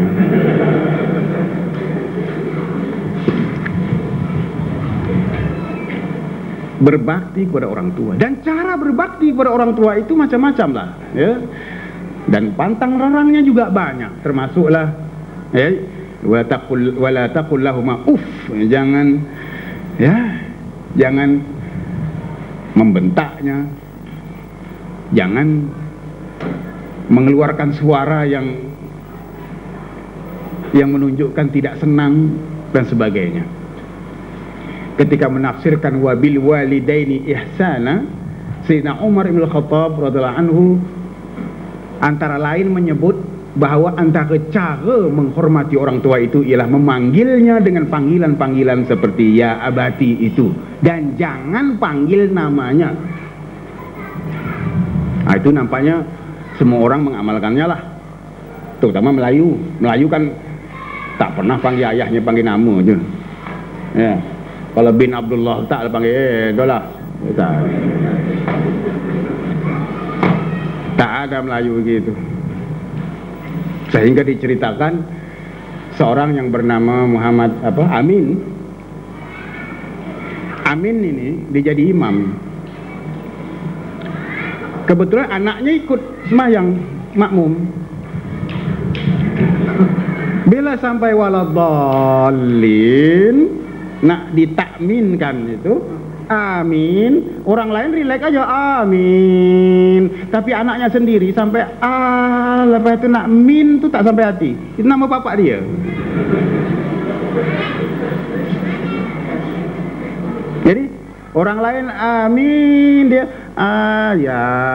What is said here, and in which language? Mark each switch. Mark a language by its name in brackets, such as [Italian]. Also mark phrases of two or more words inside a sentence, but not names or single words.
[Malay] Berbakti kepada orang tua, dan cara berbakti kepada orang tua itu macam-macam lah, ya. Dan pantang larangnya juga banyak, termasuklah [Arabic] ولا تقل لهما أف, [Malay] jangan, ya, jangan membentaknya, jangan mengeluarkan suara yang menunjukkan tidak senang dan sebagainya. Ketika menafsirkan [Arabic] وبالوالدين إحسانا, [Malay] Sayyidina Umar bin Khattab [Arabic] رضي الله عنه [Malay] antara lain menyebut bahwa antara cara menghormati orang tua itu ialah memanggilnya dengan panggilan-panggilan seperti [Arabic] يا أبتي [Malay] itu, dan jangan panggil namanya. Nah, itu nampaknya semua orang mengamalkannya lah, terutama Melayu. Melayu kan tak pernah panggil ayahnya panggil nama aja. Ya. Kalau bin Abdullah tak panggil dolah. Tak ada Melayu begitu. Sehingga diceritakan seorang yang bernama Muhammad Amin. Amin ini dia jadi imam. Kebetulan anaknya ikut sembahyang makmum. Bila sampai waladhalin nak ditakminkan itu amin, orang lain rileks aja amin, tapi anaknya sendiri sampai lepas itu nak min tu tak sampai hati. Itu nama bapak dia. Jadi orang lain amin, dia ya.